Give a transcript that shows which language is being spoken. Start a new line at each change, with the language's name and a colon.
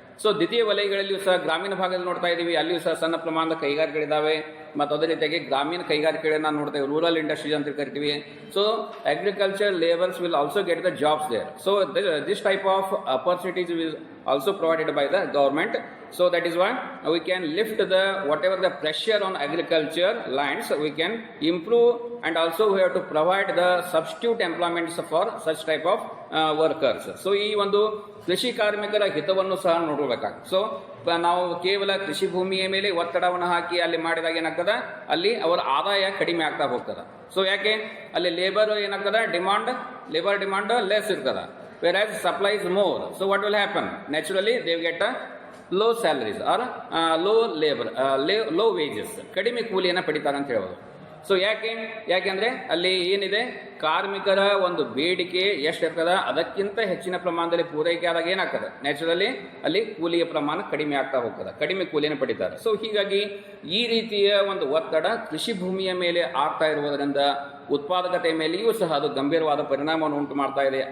Kannada: So ದ್ವಿತೀಯ ವಲಯಗಳಲ್ಲಿಯೂ ಸಹ ಗ್ರಾಮೀಣ ಭಾಗದಲ್ಲಿ ನೋಡ್ತಾ ಇದ್ದೀವಿ, ಅಲ್ಲಿಯೂ ಸಹ ಸಣ್ಣ ಪ್ರಮಾಣದ ಕೈಗಾರಿಕೆಗಳಿದ್ದಾವೆ. ಮತ್ತು ಅದೇ ರೀತಿಯಾಗಿ ಗ್ರಾಮೀಣ ಕೈಗಾರಿಕೆಗಳನ್ನ ನೋಡ್ತಾ ಇದ್ದೀವಿ, ರೂರಲ್ ಇಂಡಸ್ಟ್ರೀಸ್ ಅಂತ ಕರಿತೀವಿ.
English: So agriculture labours will also get the jobs there. So this type of opportunities will also provided by the government. So that is why we can lift the whatever the pressure on agriculture lands, we can improve, and also we have to provide the substitute employments for such type of workers.
Kannada: So ಈ ಒಂದು ಕೃಷಿ ಕಾರ್ಮಿಕರ ಹಿತವನ್ನು ಸಹ ನೋಡಬೇಕಾಗ್ತದೆ. So ನಾವು ಕೇವಲ ಕೃಷಿ ಭೂಮಿಯ ಮೇಲೆ ಒತ್ತಡವನ್ನು ಹಾಕಿ ಅಲ್ಲಿ ಮಾಡಿದಾಗ ಏನಾಗ್ತದೆ, ಅಲ್ಲಿ ಅವರ ಆದಾಯ ಕಡಿಮೆ ಆಗ್ತಾ ಹೋಗ್ತದೆ. ಸೊ ಯಾಕೆ, ಅಲ್ಲಿ ಲೇಬರ್ ಏನಾಗ್ತದೆ,
English: Labour demand less ಇರ್ತದೆ, whereas supply is more. So what will happen, naturally they will get a low salaries or low labor, low wages,
Kannada: ಕಡಿಮೆ ಕೂಲಿಯನ್ನು ಪಡಿತಾರೆ ಅಂತ ಹೇಳ್ಬೋದು. ಸೊ ಯಾಕೆಂದ್ರೆ ಅಲ್ಲಿ ಏನಿದೆ, ಕಾರ್ಮಿಕರ ಒಂದು ಬೇಡಿಕೆ ಎಷ್ಟಿರ್ತದೆ ಅದಕ್ಕಿಂತ ಹೆಚ್ಚಿನ ಪ್ರಮಾಣದಲ್ಲಿ ಪೂರೈಕೆ ಆದಾಗ ಏನಾಗ್ತದೆ, ನ್ಯಾಚುರಲಿ ಅಲ್ಲಿ ಕೂಲಿಯ ಪ್ರಮಾಣ ಕಡಿಮೆ ಆಗ್ತಾ ಹೋಗ್ತದೆ, ಕಡಿಮೆ ಕೂಲಿಯನ್ನು ಪಡಿತಾರೆ. ಸೊ ಹೀಗಾಗಿ ಈ ರೀತಿಯ ಒಂದು ಒತ್ತಡ ಕೃಷಿ ಭೂಮಿಯ ಮೇಲೆ ಆಗ್ತಾ ಇರುವುದರಿಂದ ಉತ್ಪಾದಕತೆ ಮೇಲೆಯೂ ಸಹ ಅದು ಗಂಭೀರವಾದ ಪರಿಣಾಮವನ್ನು ಉಂಟು ಮಾಡ್ತಾ ಇದೆ.